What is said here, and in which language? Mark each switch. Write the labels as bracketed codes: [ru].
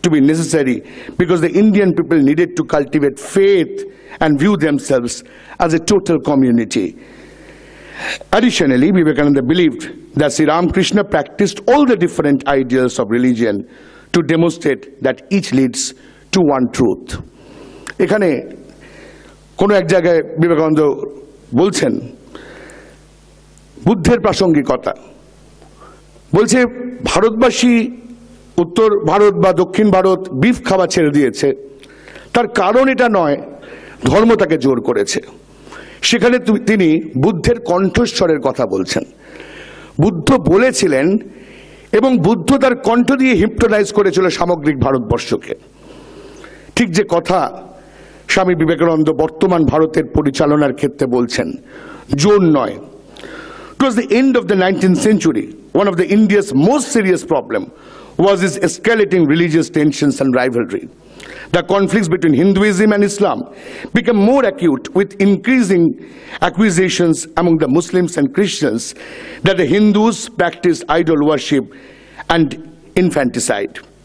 [en] to be necessary because the Indian people needed to cultivate faith and view themselves as a total community. Additionally, Vivekananda believed that Sri Ramakrishna practiced all the different ideals of religion to demonstrate that each leads to one truth. [bn] এখানে কোনো এক জায়গায় বিবেকানন্দ বলছেন বুদ্ধের প্রাসঙ্গিকতা, বলছে ভারতবাসী উত্তর ভারত বা দক্ষিণ ভারত বিফ খাওয়া ছেড়ে দিয়েছে, তার কারণ এটা নয় ধর্ম তাকে জোর করেছে। সেখানে তিনি বুদ্ধের কণ্ঠস্বরের কথা বলছেন। বুদ্ধ বলেছিলেন এবং বুদ্ধ তার কণ্ঠ দিয়ে হিপনোটাইজ করেছিল সামগ্রিক ভারতবর্ষকে। ঠিক যে কথা স্বামী বিবেকানন্দ বর্তমান ভারতের পরিচালনার ক্ষেত্রে বলছেন, জোর নয়। [en] Towards the end of the 19th century, one of the India's most serious problem was its escalating religious tensions and rivalry. The conflicts between Hinduism and Islam became more acute with increasing accusations among the Muslims and Christians that the Hindus practiced idol worship and infanticide.